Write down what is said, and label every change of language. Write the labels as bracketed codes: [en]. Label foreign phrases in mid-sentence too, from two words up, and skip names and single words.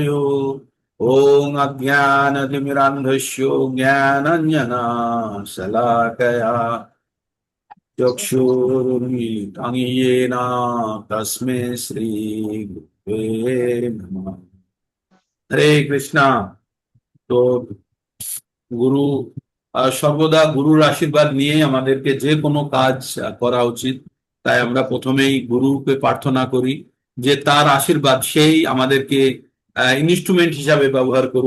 [sa] ओम अज्ञानतिमिरान्धस्य ज्ञानाञ्जना शलाकया चक्षुरुन्मीलितं येन तस्मै श्री गुरुवे नमः। हरे कृष्णा। [bn] তো গুরু সর্বদা গুরুর আশীর্বাদ নিয়ে আমাদেরকে যে কোনো কাজ করা উচিত। তাই আমরা প্রথমেই গুরুকে প্রার্থনা করি যে তার আশীর্বাদ সেই আমাদেরকে ইনস্ট্রুমেন্ট হিসাবে ব্যবহার করুক।